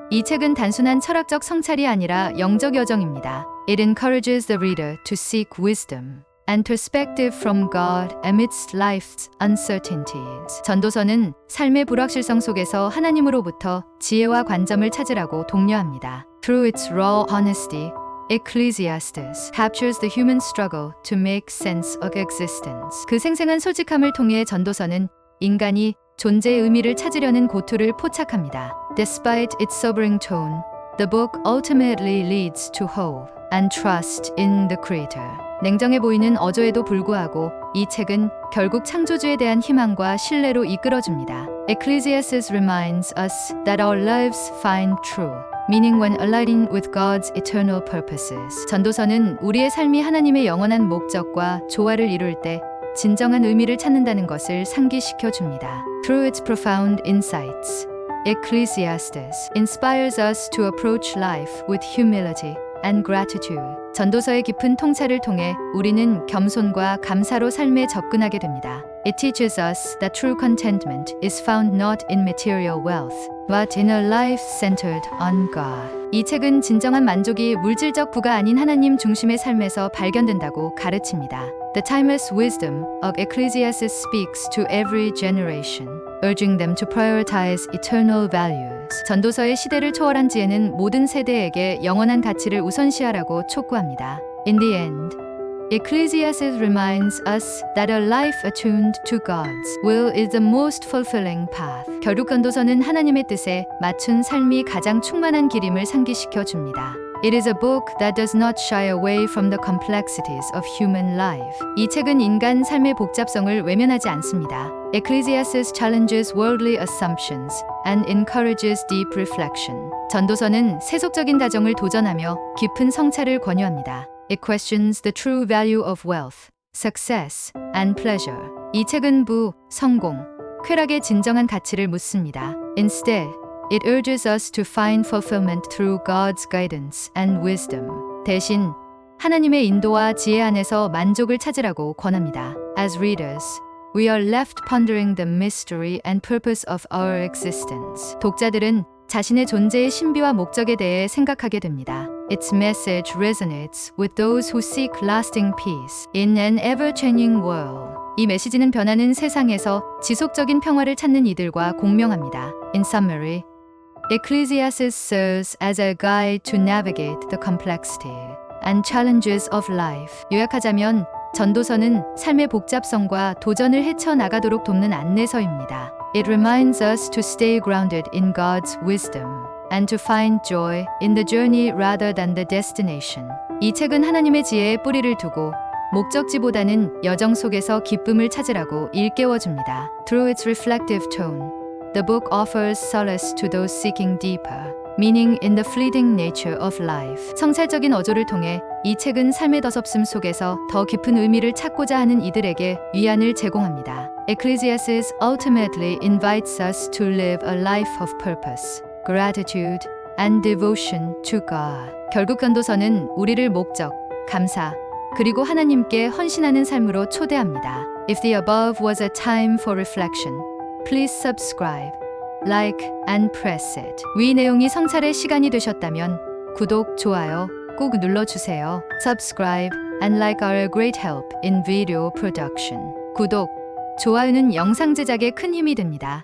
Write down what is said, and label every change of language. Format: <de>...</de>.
<ko>이 책은 단순한 철학적 성찰이 아니라 영적 여정입니다.</ko> <en>It encourages the reader to seek wisdom and perspective from God amidst life's uncertainties.</en> <ko>전도서는 삶의 불확실성 속에서 하나님으로부터 지혜와 관점을 찾으라고 독려합니다.</ko> <en>Through its raw honesty, Ecclesiastes captures the human struggle to make sense of existence.</en> <ko>그 생생한 솔직함을 통해 전도서는 인간이 존재의 의미를 찾으려는 고투를 포착합니다.</ko> <en>Despite its sobering tone, the book ultimately leads to hope and trust in the Creator.</en> <ko>냉정해 보이는 어조에도 불구하고 이 책은 결국 창조주에 대한 희망과 신뢰로 이끌어줍니다.</ko> <en>Ecclesiastes reminds us that our lives find true meaning when aligning with God's eternal purposes.</en> <ko>전도서는 우리의 삶이 하나님의 영원한 목적과 조화를 이룰 때 진정한 의미를 찾는다는 것을 상기시켜 줍니다.</ko> <en>Through its profound insights, Ecclesiastes inspires us to approach life with humility and gratitude.</en> <ko>전도서의 깊은 통찰을 통해 우리는 겸손과 감사로 삶에 접근하게 됩니다.</ko> <en>It teaches us that true contentment is found not in material wealth, but in a life centered on God.</en> <ko>이 책은 진정한 만족이 물질적 부가 아닌 하나님 중심의 삶에서 발견된다고 가르칩니다.</ko> <en>The timeless wisdom of Ecclesiastes speaks to every generation, urging them to prioritize eternal values.</en> <ko>전도서의 시대를 초월한 지혜는 모든 세대에게 영원한 가치를 우선시하라고 촉구합니다.</ko> <en>In the end, Ecclesiastes reminds us that a life attuned to God's will is the most fulfilling path.</en> <ko>결국 전도서는 하나님의 뜻에 맞춘 삶이 가장 충만한 길임을 상기시켜 줍니다.</ko> <en>It is a book that does not shy away from the complexities of human life.</en> <ko>이 책은 인간 삶의 복잡성을 외면하지 않습니다.</ko> <en>Ecclesiastes challenges worldly assumptions and encourages deep reflection.</en> <ko>전도서는 세속적인 다정을 도전하며 깊은 성찰을 권유합니다.</ko> <en>It questions the true value of wealth, success, and pleasure.</en> <ko>이 책은 부, 성공, 쾌락의 진정한 가치를 묻습니다.</ko> <en>Instead, it urges us to find fulfillment through God's guidance and wisdom.</en> <ko>대신 하나님의 인도와 지혜 안에서 만족을 찾으라고 권합니다.</ko> <en>As readers, we are left pondering the mystery and purpose of our existence.</en> <ko>독자들은 자신의 존재의 신비와 목적에 대해 생각하게 됩니다.</ko> <en>Its message resonates with those who seek lasting peace in an ever-changing world.</en> <ko>이 메시지는 변하는 세상에서 지속적인 평화를 찾는 이들과 공명합니다.</ko> <en>In summary, Ecclesiastes serves as a guide to navigate the complexity and challenges of life.</en> <ko>요약하자면 전도서는 삶의 복잡성과 도전을 헤쳐나가도록 돕는 안내서입니다.</ko> <en>It reminds us to stay grounded in God's wisdom and to find joy in the journey rather than the destination.</en> <ko>이 책은 하나님의 지혜에 뿌리를 두고 목적지보다는 여정 속에서 기쁨을 찾으라고 일깨워줍니다.</ko> <en>Through its reflective tone, the book offers solace to those seeking deeper meaning in the fleeting nature of life.</en> <ko>성찰적인 어조를 통해 이 책은 삶의 더섭음 속에서 더 깊은 의미를 찾고자 하는 이들에게 위안을 제공합니다.</ko> <en>Ecclesiastes ultimately invites us to live a life of purpose, gratitude, and devotion to God.</en> <ko>결국 전도서는 우리를 목적, 감사, 그리고 하나님께 헌신하는 삶으로 초대합니다.</ko> <en>If the above was a time for reflection, please subscribe, like, and press it.</en> <ko>위 내용이 성찰의 시간이 되셨다면 구독, 좋아요 꼭 눌러주세요.</ko> <en>Subscribe and like are a great help in video production.</en> <ko>구독, 좋아요는 영상 제작에 큰 힘이 됩니다.</ko>